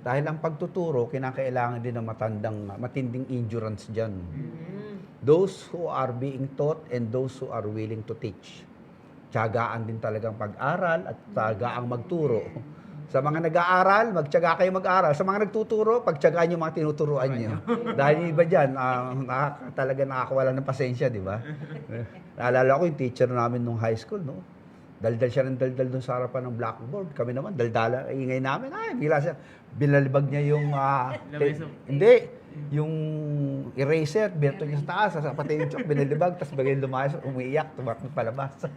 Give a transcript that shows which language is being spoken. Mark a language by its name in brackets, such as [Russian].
[Filipino] Dahil ang pagtuturo, kinakailangan din ng matinding endurance dyan. [English] Those who are being taught and those who are willing to teach. [Filipino] Tiyagaan din talagang pag-aral at tiyagaang magturo. Sa mga nag-aaral, magtiyaga kayo mag-aral. Sa mga nagtuturo, pagtiyagaan yung mga tinuturuan nyo. Dahil iba dyan, talaga nakakawala ng pasensya, di ba? Naalala ko yung teacher namin nung high school, no? Daldal siya ng daldal dun sa harapan ng blackboard. Kami naman, daldala, ingay namin. Ay, bigla siya, binalibag niya yung, hindi, yung eraser, berto niya sa taas, pati yung chok, binalibag, tapos bagay lumayas, umiiyak, tumakbo palabas.